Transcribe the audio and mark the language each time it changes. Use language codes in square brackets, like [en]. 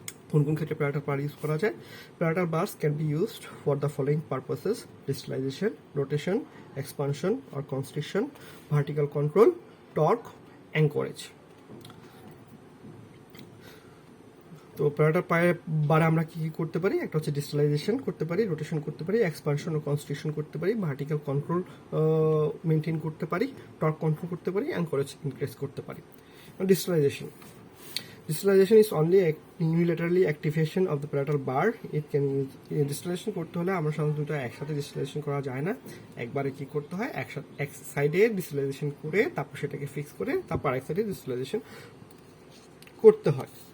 [bn] কোন কোন ক্ষেত্রে প্যারাটাল বার ইউজ করা যায় [en] Palatal bars can be used for the following purposes distalization, rotation, expansion or constriction, vertical control, torque, anchorage. [bn] তো parietal বারে আমরা কি কি করতে পারি একটা হচ্ছে ডিস্টালাইজেশন করতে পারি, রোটেশন করতে পারি, এক্সপানশন ও কনস্ট্রিকশন করতে পারি, ভার্টিক্যাল কন্ট্রোল মেনটেন করতে পারি, টর্ক কন্ট্রোল করতে পারি, অ্যাঙ্করেজ ইনক্রিজ করতে পারি। [en] Distalization is only a unilaterally activation of the parietal bar. It can use [bn] distillation করতে হলে আমরা সাধারণত দুটো একসাথে ডিস্টিলেশন করা যায় না, একবারে কি করতে হয় একসাথে এক সাইডে ডিস্টিলেশন করে তারপর সেটাকে ফিক্স করে তারপর আরেক সাইডে ডিস্টিলেশন করতে হয়।